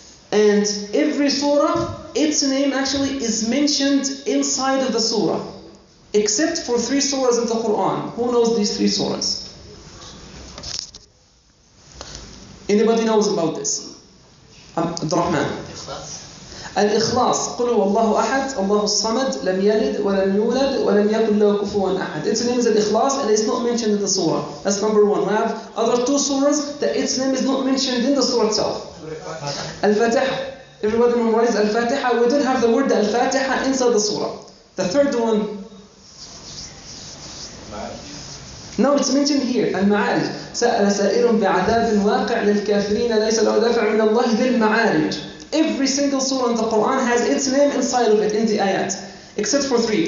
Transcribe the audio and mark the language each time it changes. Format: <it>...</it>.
<en>And every surah, its name actually is mentioned inside of the surah. Except for 3 surahs in the Quran. Who knows these 3 surahs? Anybody knows about this?</en> <ar>عبد الرحمن. الإخلاص. قل هو الله أحد الله الصمد لم يلد ولم يولد ولم يكن له كفوا أحد.</ar> <en>Its name is Al-Ikhlas and it's not mentioned in the surah. That's number one. We have other two surahs that its name is not mentioned in the surah itself. Al-Fatiha. Everybody memorize Al-Fatiha. We don't have the word Al-Fatiha inside the surah. The third one. No, it's mentioned here. Al-Ma'arij.</en> <ar>سأل سائل بعذاب واقع للكافرين ليس له دافع من الله ذي المعارج.</ar> <en>Every single surah in the Quran has its name inside of it in the ayat. Except for three.</en>